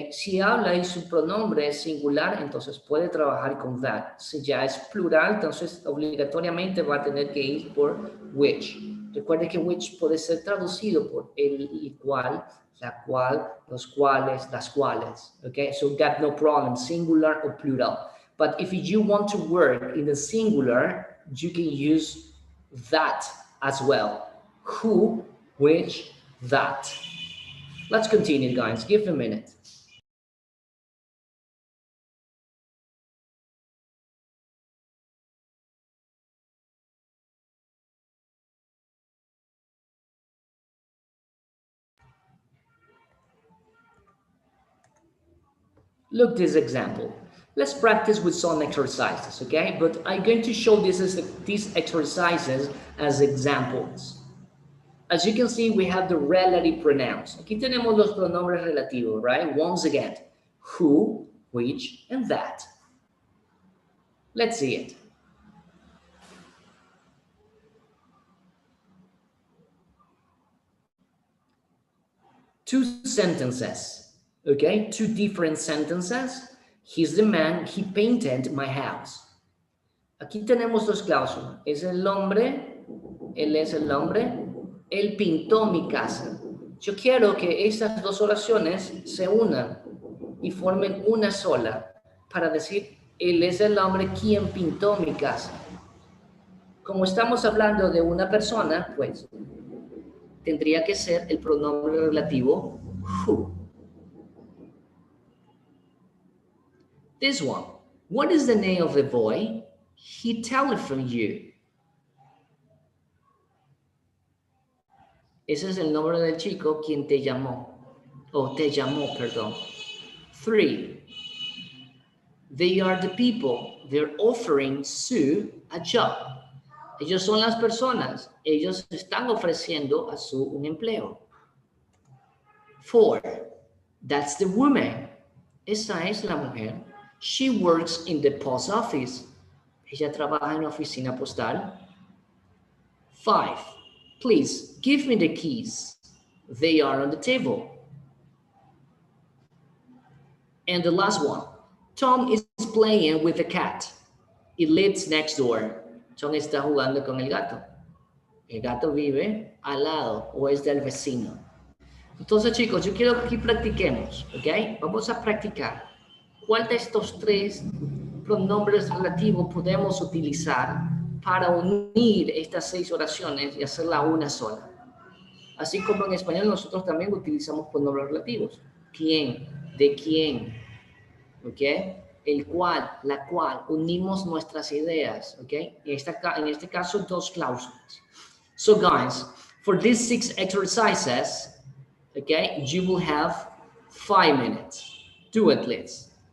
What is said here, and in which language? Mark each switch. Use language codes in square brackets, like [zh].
[es] Si habla y su pronombre es singular, entonces puede trabajar con that. Si ya es plural, entonces obligatoriamente va a tener que ir por which. Recuerde que which puede ser traducido por el cual, la cual, los cuales, las cuales. [en] Okay, so got no problem, singular or plural. But if you want to work in the singular, you can use that as well. Who, which, that. Let's continue, guys. Give a minute. Look this example. Let's practice with some exercises, okay? But I'm going to show these exercises as examples. As you can see, we have the relative pronouns. [es] Aquí tenemos los pronombres relativos, [en] right? Once again, who, which, and that. Let's see it. Two sentences, okay? Two different sentences. He's the man, he painted my house. [es] Aquí tenemos dos cláusulas. Es el hombre, él es el hombre, él pintó mi casa. Yo quiero que estas dos oraciones se unan y formen una sola para decir, él es el hombre quien pintó mi casa. Como estamos hablando de una persona, pues tendría que ser el pronombre relativo who. [en] This one. What is the name of the boy? He telephoned you. [es] Ese es el nombre del chico quien te llamó. O te llamó, perdón. 3. [en] They are the people. They're offering Sue a job. [es] Ellos son las personas. Ellos están ofreciendo a Sue un empleo. 4. [en] That's the woman. [es] Esa es la mujer. [en] She works in the post office. [es] Ella trabaja en la oficina postal. [en] 5. Please give me the keys. They are on the table. And the last one. Tom is playing with the cat. It lives next door. [es] Tom está jugando con el gato. El gato vive al lado o es del vecino. Entonces, chicos, yo quiero que aquí practiquemos, ¿ok? Vamos a practicar. ¿Cuál de estos tres pronombres relativos podemos utilizar para unir estas 6 oraciones y hacerla una sola? Así como en español nosotros también utilizamos pronombres relativos. ¿Quién? ¿De quién? ¿Ok? El cual, la cual, unimos nuestras ideas, ¿ok? En este caso, 2 cláusulas. [en] So guys, for these 6 exercises, okay, you will have 5 minutes. Do it, please.